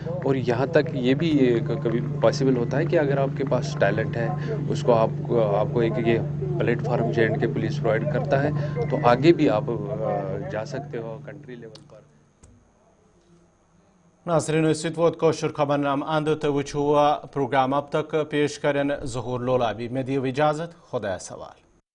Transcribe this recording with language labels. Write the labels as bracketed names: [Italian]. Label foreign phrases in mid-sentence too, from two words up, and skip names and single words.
[Hindi] और यहाँ तक ये भी कभी पॉसिबल होता है कि अगर आपके पास टैलेंट है, उसको आपको एक ये प्लेटफार्म J&K पुलिस प्रोवाइड करता है, तो आगे भी आप जा सकते हो [English] country level [Hindi] पर। [Kashmiri] नाज़रीन इस वक्त कोशर खबरनाम अंद तो वुचो प्रोग्राम अब तक पेश करें ज़हूर लोलाबी। में दियो इजाज़त, खुदा सवाल।